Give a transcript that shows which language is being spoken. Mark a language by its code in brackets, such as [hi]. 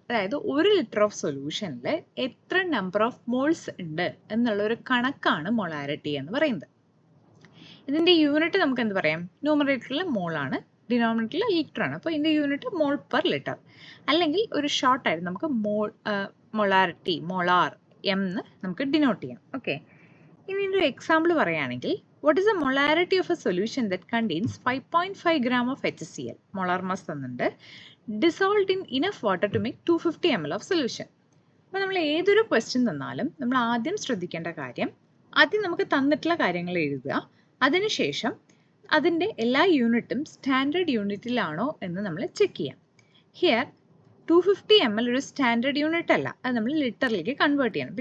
[ml] അതായത് ഒരു litre of സൊല്യൂഷനിൽ എത്ര നമ്പർ ഓഫ് മോൾസ് ഉണ്ട് എന്നുള്ള ഒരു കണക്കാണ് മൊളാരിറ്റി എന്ന് പറയുന്നത്. ഇതിൻ്റെ യൂണിറ്റ് നമുക്ക് എന്ത് പറയാം? ന്യൂമറേറ്ററിൽ മോളാണ്, ഡിനോമിനേറ്ററിൽ ലിറ്റർ ആണ്. അപ്പോൾ ഇതിൻ്റെ യൂണിറ്റ് മോൾ പെർ ലിറ്റർ. അല്ലെങ്കിൽ ഒരു ഷോർട്ടായിട്ട് നമുക്ക് മൊളാരിറ്റി മോളാർ എന്ന് നമുക്ക് ഡിനോട്ട് ചെയ്യാം. ഓക്കെ, ഇനി ഒരു എക്സാമ്പിൾ പറയുകയാണെങ്കിൽ [en] what is the molarity of a solution that contains 5.5 gram of HCl molar mass [ml] തന്നിട്ടുണ്ട് [en] dissolved in enough water to make 250 ml of solution. [ml] അപ്പോൾ നമ്മൾ ഏതൊരു ക്വസ്റ്റ്യൻ തന്നാലും നമ്മൾ ആദ്യം ശ്രദ്ധിക്കേണ്ട കാര്യം, ആദ്യം നമുക്ക് തന്നിട്ടുള്ള കാര്യങ്ങൾ എഴുതുക, അതിനുശേഷം അതിൻ്റെ എല്ലാ യൂണിറ്റും സ്റ്റാൻഡേർഡ് യൂണിറ്റിലാണോ എന്ന് നമ്മൾ ചെക്ക് ചെയ്യാം. ഹിയർ 250 ml ഒരു സ്റ്റാൻഡേർഡ് യൂണിറ്റ് അല്ല, അത് നമ്മൾ ലിറ്ററിലേക്ക് കൺവേർട്ട് ചെയ്യണം.